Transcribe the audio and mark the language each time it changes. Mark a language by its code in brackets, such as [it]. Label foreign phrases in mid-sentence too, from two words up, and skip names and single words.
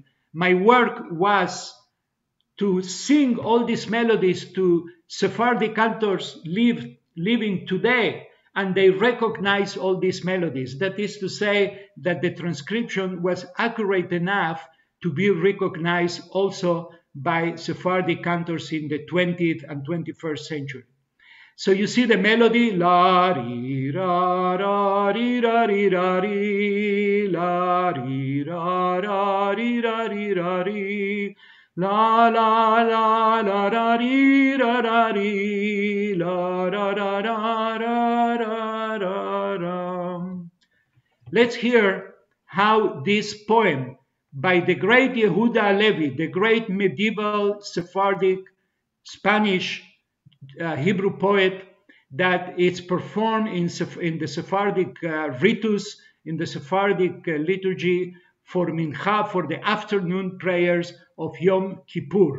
[en] My work was to sing all these melodies to Sephardic cantors living today, and they recognize all these melodies. That is to say that the transcription was accurate enough to be recognized also by Sephardic cantors in the 20th and 21st century. So you see the melody, la ri ra ra ri ra ri ra ri, la ri ra ra ri ra ri ra ri, la la la la ra ri ra ra ri, la ra ra ra ra ra ra ra. Let's hear how this poem by the great Yehuda Halevi, the great medieval Sephardic Spanish Hebrew poet, that it's performed in the Sephardic ritus, in the Sephardic liturgy for Mincha, for the afternoon prayers of Yom Kippur.